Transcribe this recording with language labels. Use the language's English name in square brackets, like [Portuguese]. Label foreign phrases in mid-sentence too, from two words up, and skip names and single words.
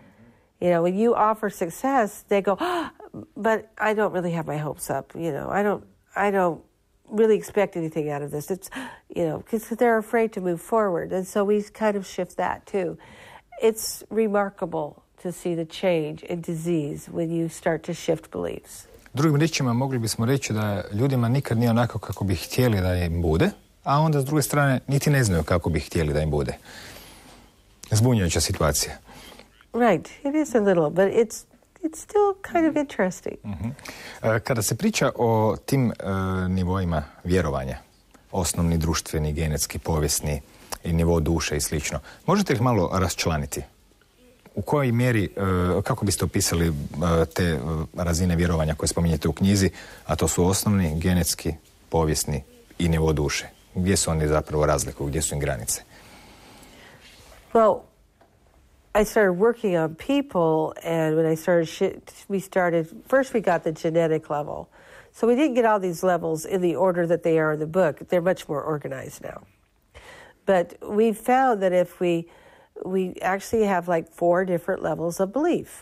[English] When you offer success, they go, but I don't really have my hopes up. I don't really expect anything out of this. It's, because they're afraid to move forward. And so we kind of shift that too. It's remarkable to see the change in disease when you start to shift beliefs. [Croatian] Drugim riječima mogli bismo reći da ljudima nikad nije onako kako bi htjeli da im bude, a onda s druge strane niti ne znaju kako bi htjeli da im bude. Zbunjujuća situacija. [English] Right, it is a little, but it's still kind of interesting. [Croatian] Kada se priča o tim nivoima vjerovanja, osnovni, društveni, genetski, povijesni i nivo duše i slično, možete ih malo raščlaniti? U kojoj mjeri, kako biste opisali te razine vjerovanja koje spominjete u knjizi, a to su osnovni, genetski, povijesni i nivo duše? Gdje su oni zapravo razlikuju, gdje su im granice? [English] Well, I started working on people, and when I started, first we got the genetic level. So we didn't get all these levels in the order that they are in the book. They're much more organized now. But we found that if we actually have like 4 different levels of belief.